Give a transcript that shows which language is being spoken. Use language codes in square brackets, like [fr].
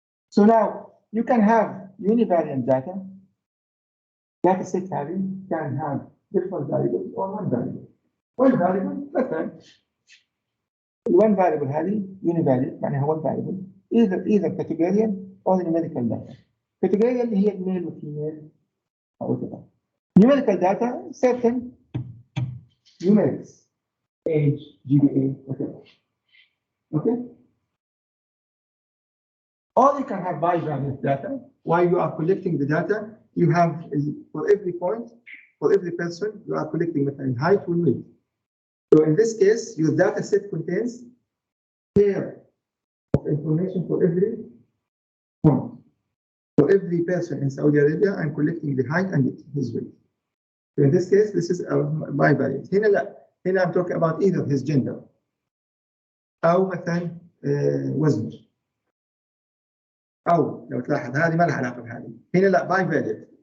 [en] So now you can have univariate data. Data set can have different variables or one variable. One variable, مثلا one variable هذه univariate معناها one variable either categorial or numerical data. [ar] Categorial اللي هي male وفيميل أو whatever. [en] Numerical data certain numerics, age, GPA, whatever. Okay. Or you can have bivariate data. While you are collecting the data, you have for every point, for every person, you are collecting مثلا height and weight. So in this case, your data set contains pair of information for every point. For every person in Saudi Arabia, I'm collecting the height and his weight. So in this case, this is a bivariate. [ar] هنا لا، هنا [en] I'm talking about either his gender [ar] أو مثلا وزنه. أو لو تلاحظ هذه ما لها علاقة بهذه. هنا لا bivariate.